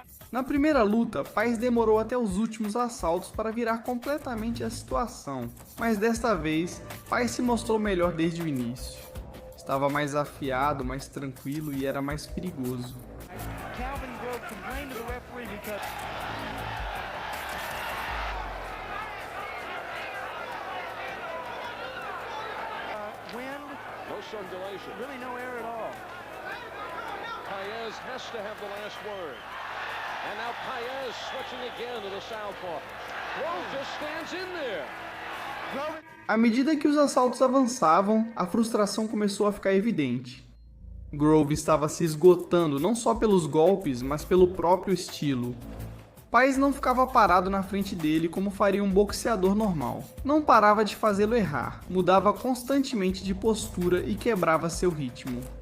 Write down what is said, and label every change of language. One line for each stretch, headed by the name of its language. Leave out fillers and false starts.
Portuguese: Na primeira luta, Paz demorou até os últimos assaltos para virar completamente a situação, mas desta vez, Paz se mostrou melhor desde o início. Estava mais afiado, mais tranquilo e era mais perigoso.
English: Calvin Grove complained to the referee because wind, no circulation, really no air at all. Paez has to have the last word. And now Paez switching again to the southpaw. Grove just stands in there.
Portuguese: À medida que os assaltos avançavam, a frustração começou a ficar evidente. Grove estava se esgotando não só pelos golpes, mas pelo próprio estilo. Paz não ficava parado na frente dele como faria um boxeador normal. Não parava de fazê-lo errar, mudava constantemente de postura e quebrava seu ritmo.